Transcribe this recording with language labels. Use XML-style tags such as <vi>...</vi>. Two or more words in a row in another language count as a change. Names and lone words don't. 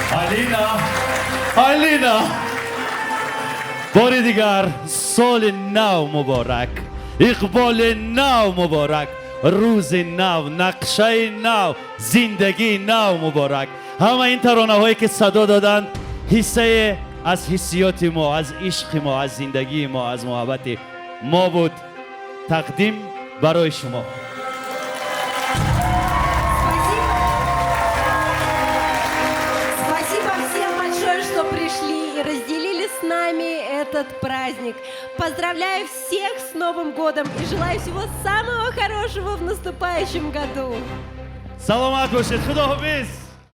<tg>Айлина бор дигар сол нав муборак, иқбол нав муборак, рӯз нав, нақша нав, зиндагӣ нав муборак. Ҳама ин тарона ҳое ки садо доданд ҳисса аз ҳиссиёт мо, аз ишқ мо, аз зиндагӣ мо, аз муҳаббат мо буд. Тақдим барои шумо.</tg> <ru>Спасибо всем большое, что пришли и разделили с нами этот праздник. Поздравляю всех с Новым годом и желаю всего самого хорошего в наступающем году.</ru> <tg>Саломат бошед. Худоҳофиз.</tg>